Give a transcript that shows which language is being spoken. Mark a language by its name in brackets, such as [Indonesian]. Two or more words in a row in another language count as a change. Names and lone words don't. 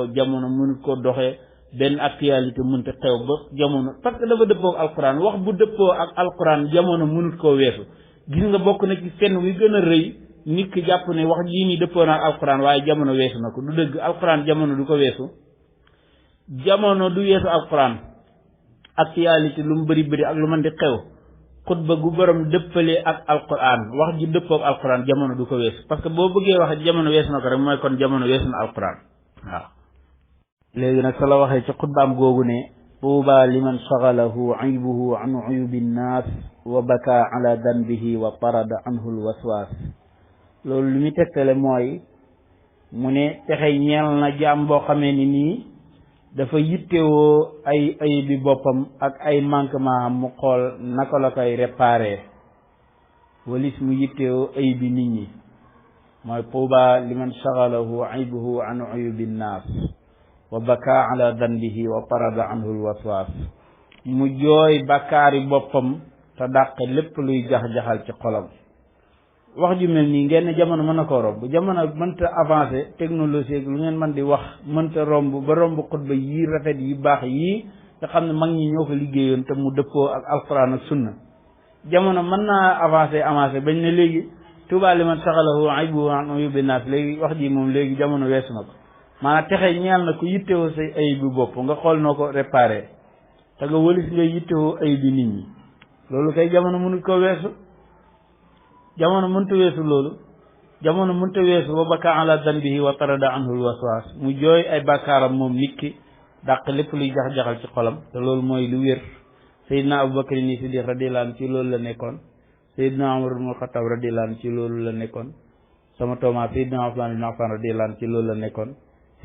[Wolof] koo doxee benn actualité mënta xew ba jamono [French] parce que [Wolof] dafa dëppoo ak alquran wax bu dëppoo ak alquran jamono mënut koo weesu gis nga bokk na ci fenn wi gën a rëy nit ki jàpp ne wax jii nii dëppoo na ak alquran waaye jamono weesu na ko du dëgg alquran jamono du ko weesu jamono du weesu alquran actualité lu mu bëri bëri ak lu mën di xew xutba gu borom dëppalee ak alquran wax ji dëppoo ak alquran jamono du ko weesu [French] parce que [Wolof] boo bëggee wax jamono weesu na ko rek mooy kon jamono weesu na alquran waaw léegi nag sa la waxee ci xutbaam googu ne [Arabic] طوبى لمن شغله عيبه عن عيوب الناس وبكى على ذنبه وطرد عنه الوسواس [Wolof] loolu lu muy tegtale mooy mu ne texe ñeel na jaam boo xamee ni nii dafa yittewoo ay bi boppam ak ay manquement am mu xool naka la koy réparer walis mu yittewoo ay bi nit ñi mooy [Arabic] طوبى لمن شغله عيبه عن عيوب الناس وبكى على ذنبه وطرد عنه الوسواس [Wolof] mu jooy bakkaari boppam te dàq lépp luy jax-jaxal ci xolam wax ju mel nii ngeen ne jamono mën na koo romb jamono mënta [French] avancé technologie [Wolof] lu ngeen mën di wax mënta romb ba romb xutba yii rafet yi baax yii nga xam ne mag ñi ñoo ko liggéeyoon te mu dëppoo ak alquran ak sunna jamono mën naa avancé bañ ne léegi [Arabic] طوبى لمن شغله عيبه عن عيوب الناس [Wolof] léegi wax ji moom léegi jamono weesu na ko maanaam texe ñeel na ko yittewoo say ayib bi bopp nga xool noo ko réparé te nga wëlis nga yittewoo ayib bi nit ñi loolu kay jamono mënut ko weesu jamono mënta weesu loolu jamono mënta weesu [Arabic] وبكى على ذنبه وطرد عنه الوسواس [Wolof] mu jooy ay bàkkaaram moom nit ki dàq lépp luy jax-jaxal ci xolam te loolu mooy lu wér Seydina Abubakar ni Siddiq [Arabic] رضي الله عنه [Wolof] ci loolu la nekkoon Seydina Umar ibn Khattab [Arabic] رضي الله عنه [Wolof] ci loolu la nekkoon sama tooma Seydina Usmaan ibn Affan [Arabic] رضي الله عنه [Wolof] ci loolu la nekkoon